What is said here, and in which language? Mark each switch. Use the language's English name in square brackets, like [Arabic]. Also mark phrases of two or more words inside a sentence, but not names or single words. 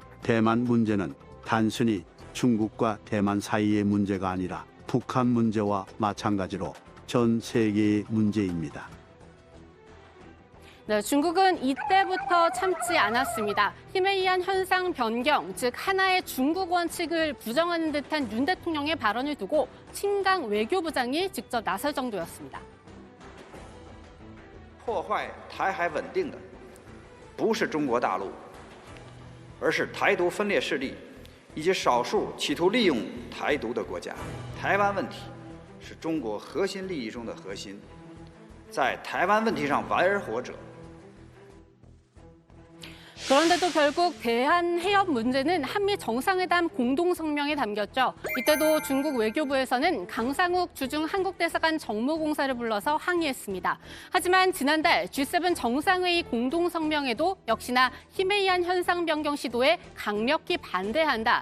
[Korean] 대만 문제는 단순히 중국과 대만 사이의 문제가 아니라 북한 문제와 마찬가지로 전 세계의 문제입니다. 네, 중국은 이때부터 참지 않았습니다. 힘에 의한 현상 변경, 즉 하나의 중국 원칙을 부정하는 듯한 윤 대통령의 발언을 두고 친강 외교부장이 직접 나설 정도였습니다. [Chinese] 破坏台海稳定的不是中国大陆，而是台独分裂势力以及少数企图利用台独的国家。台湾问题是中国核心利益中的核心，在台湾问题上玩而活者。 [Korean] 그런데도 결국 대한해협 문제는 한미 정상회담 공동성명에 담겼죠. 이때도 중국 외교부에서는 강상욱 주중 한국대사관 정무공사를 불러서 항의했습니다. 하지만 지난달 G7 정상회의 공동성명에도 역시나 힘에 의한 현상 변경 시도에 강력히 반대한다.